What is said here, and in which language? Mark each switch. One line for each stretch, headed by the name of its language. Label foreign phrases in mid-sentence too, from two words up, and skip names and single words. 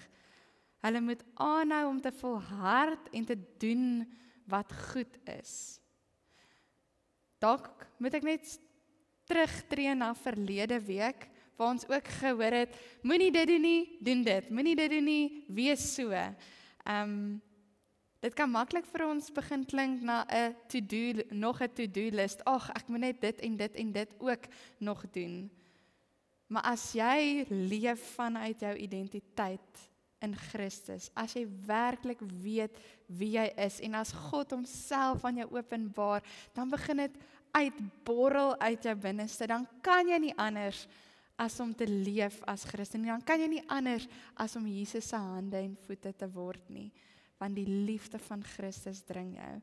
Afrikaans: Hulle moet aanhou om te volhard en te doen wat goed is. Dalk moet ek net terugtreë na verlede week, waar ons ook gehoor het, moenie dit doen nie, doen dit, moenie dit doen nie, wees so. Dit kan maklik vir ons begin klink na 'n to-do, nog 'n to-do list. Ag, ek moet net dit en dit ook nog doen. Maar as jy leef vanuit jou identiteit in Christus, as jy werklik weet wie jy is, en as God homself aan jou openbaar, dan begin dit uitborrel uit jou binneste, dan kan jy nie anders as om te leef as Christen, dan kan jy nie anders as om Jesus se hande en voete te word nie, want die liefde van Christus dring jou.